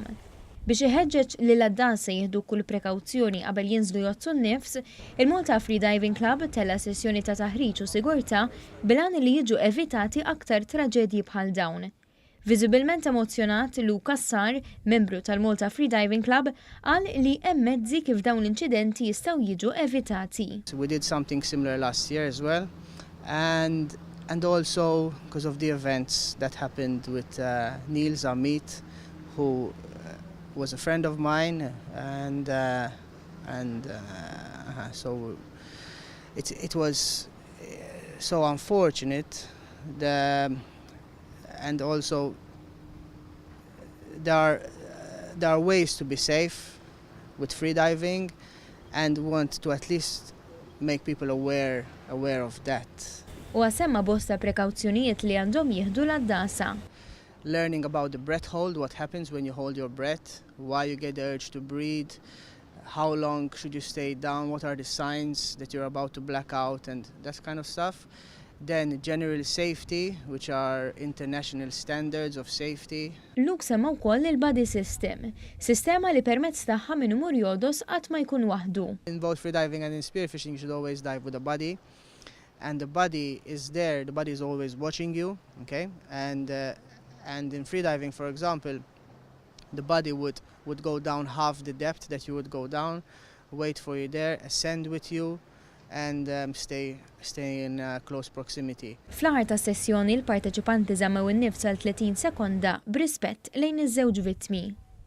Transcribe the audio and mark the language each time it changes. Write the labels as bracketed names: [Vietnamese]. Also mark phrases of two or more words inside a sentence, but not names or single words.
[Maltese] Biex iħeġġeġ li l-għaddasa jieħdu kull prekawzjoni qabel jinżlu jgħoddsu n-nifs, il-Malta Freediving Club tella sessjoni ta' taħriġ u sigurtà bilan li jiġu evitati aktar traġedji bħal dawn. Viżibilment emozjonat Lukas Sar, membru tal-Malta Freediving Club, qal li hemm mezzi kif dawn l-inċidenti jistgħu jiġu evitati. [English] We did something similar last year as well, and also because of the events that happened with Neil Zamit, who was a friend of mine, and so it was so unfortunate. And also there are ways to be safe with freediving, and want to at least make people aware of that. [Maltese] U għasemma bosta prekawzjonijiet li għandhom jieħdu l-għaddasa. [English] Learning about the breath hold, what happens when you hold your breath, why you get the urge to breathe, how long should you stay down, what are the signs that you're about to black out, and that kind of stuff. Then general safety, which are international standards of safety. [Maltese] Luke semma wkoll il- [English] body system, [Maltese] sistema li permezz tagħha min imur Jogħdos qatt ma jkun waħdu. [English] In both freediving and in spearfishing, you should always dive with a buddy, and the buddy is there. The buddy is always watching you, okay? And in freediving, for example, the buddy would go down half the depth that you would go down, wait for you there, ascend with you, and stay in close proximity. [Maltese] Fl-aħħar ta' sessjoni l-parteċipanti żammew in-nifs għal 30 sekonda b'rispett lejn iż-żewġ vittmi.